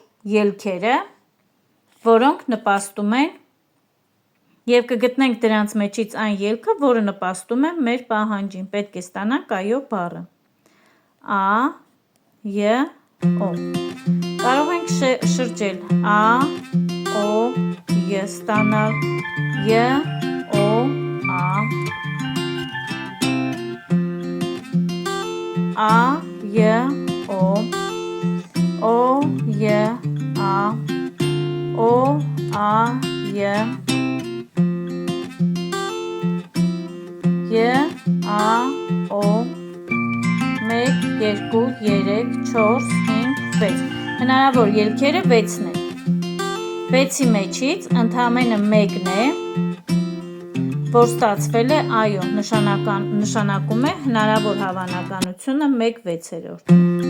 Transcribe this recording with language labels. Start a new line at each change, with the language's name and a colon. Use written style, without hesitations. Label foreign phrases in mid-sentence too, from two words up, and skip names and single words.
Armenian: ելքերը, որոնք նպաստում են և կգտնենք դրանց մեջից այն ելքը, որը նպաստում է մեր պահանջին, պետք է ստանանք այո բառը։ A, Y, O։ Կարող ենք շրջել A, O, Y ստանալ, Y, O, A, A, Y, O, O, Y, A, O, A, Y, Y, A, O, 1, 2, 3, 4, 5, 6։ Հնարավոր ելքերը 6-ն են։ 6-ի մեջից ընդամենը 1-ն է, որ ստացվել է այո, նշանակում է հնարավոր հավանականությունը 1/6։